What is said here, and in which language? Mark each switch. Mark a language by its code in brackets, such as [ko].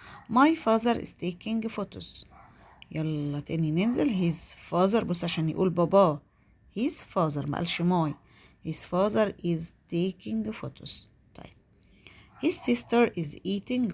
[en] My father is taking photos. [ar] يلا تاني ننزل. [en] his father، [ar] بص عشان يقول بابا his father ما قالش my. [en] his father is taking photos. طيب his sister is eating.